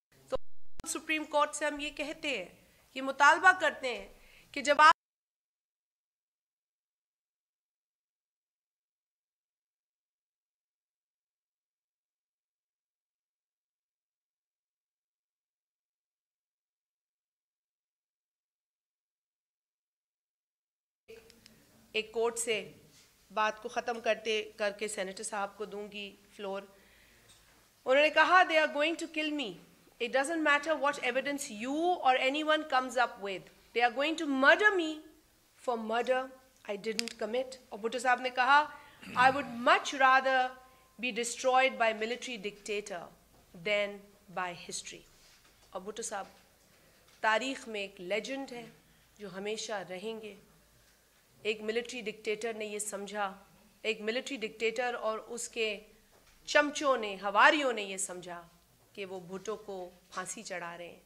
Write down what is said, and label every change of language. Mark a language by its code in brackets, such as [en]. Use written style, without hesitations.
[ur] تو supreme court سے ہم یہ کہتے ہیں, یہ مطالبہ کرتے ہیں کہ جب آپ ایک کوٹ سے بات کو ختم کر کے سینیٹر صاحب کو دوں گی فلور. انہوں نے کہا [en] they are going to kill me. It doesn't matter what evidence you or anyone comes up with. They are going to murder me for murder I didn't commit. [ur] اور بھٹو صاحب نے کہا [en] I would much rather be destroyed by military dictator than by history. [ur] اور بھٹو صاحب تاریخ میں ایک legend ہے جو ہمیشہ رہیں گے. ایک ملٹری ڈکٹیٹر نے یہ سمجھا, ایک ملٹری ڈکٹیٹر اور اس کے چمچوں نے, ہواریوں نے یہ سمجھا کہ وہ بھٹو کو پھانسی چڑھا رہے ہیں.